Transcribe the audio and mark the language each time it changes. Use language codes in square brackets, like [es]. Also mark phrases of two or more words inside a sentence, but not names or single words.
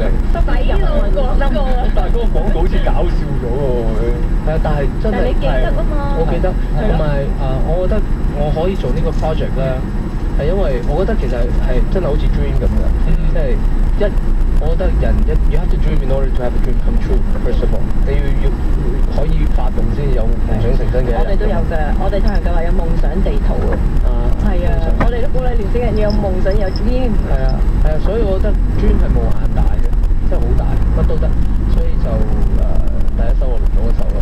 [yue] 洗腦廣告啊！但係嗰個廣告好似搞笑咗喎。係啊，但係真係。但係你記得啊嘛？我記得，同埋我覺得我可以做呢個 project 咧，係因為我覺得其實係真係好似 dream 咁嘅，即係我覺得人 [en] you have to dream in order to have a dream come true. First of all， [yue] 你要可以發動先有夢想成真嘅。我哋都有嘅，我哋太陽計劃有夢想地圖啊。係啊，我哋都鼓勵年輕人要有夢想有 dream。係啊，所以我覺得 dream 係無限大嘅，真係好大，乜都得。所以就第一首我錄咗嗰首咯。